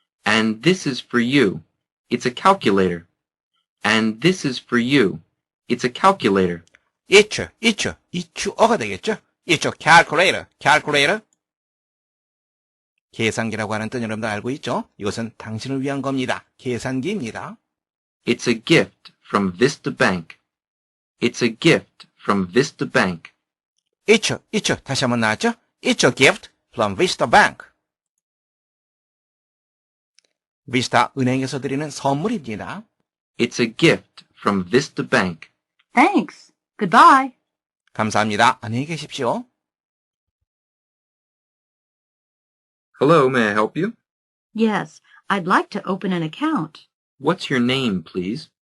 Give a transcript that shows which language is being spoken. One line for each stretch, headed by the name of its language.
English: And this is for you. It's a calculator. And this is for you. It's a calculator.
Korean: 이추어가 되겠죠? 이추,
English: calculator, calculator.
Korean: 계산기라고 하는 뜻 여러분들 알고 있죠? 이것은 당신을 위한 겁니다. 계산기입니다.
English: It's a gift from Vista Bank. It's a gift from Vista Bank.
Korean: 이추, 다시 한번 나왔죠?
English: It's a gift from Vista Bank.
Korean: 비스타 은행에서 드리는 선물입니다.
English: It's a gift from Vista Bank. Thanks. Goodbye.
Korean: 감사합니다. 안녕히 계십시오.
English: Hello, may I help you? Yes, I'd like to open an account. What's your name, please?